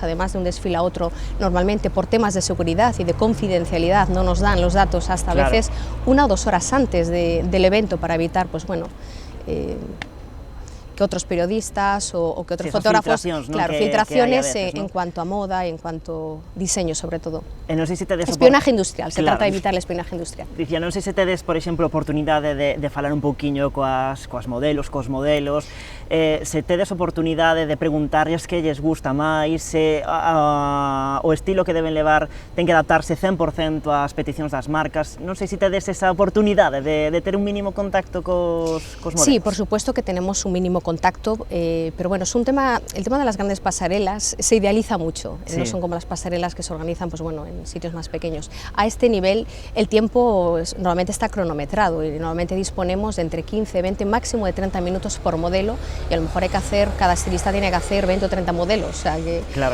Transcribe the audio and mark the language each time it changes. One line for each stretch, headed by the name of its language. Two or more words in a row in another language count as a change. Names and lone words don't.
Spanish: Además de un desfile a otro, normalmente por temas de seguridad y de confidencialidad no nos dan los datos hasta a veces 1 o 2 horas antes del evento, para evitar pues bueno, otros periodistas o que otros sí, fotógrafos.
Galician: Filtracións, claro,
Spanish: que filtraciones veces, en cuanto a moda, en cuanto a diseño sobre todo.
Galician: Non sei se tedes
Spanish: espionaje industrial, se trata de evitar el espionaje industrial.
Galician: Dicía, non sei se tedes, por exemplo, oportunidade de falar un pouquiño cos modelos, se tedes oportunidade de preguntarlles que lles gusta máis, se o estilo que deben levar ten que adaptarse 100% ás peticións das marcas. Non sei se tedes esa oportunidade de ter un mínimo contacto cos modelos.
Spanish: Sí, por supuesto que tenemos un mínimo contacto, pero bueno, es un tema, el tema de las grandes pasarelas se idealiza mucho, sí. No son como las pasarelas que se organizan pues bueno, en sitios más pequeños. A este nivel el tiempo normalmente está cronometrado y normalmente disponemos de entre 15, 20, máximo de 30 minutos por modelo, y a lo mejor hay que hacer, cada estilista tiene que hacer 20 o 30 modelos, o sea que claro.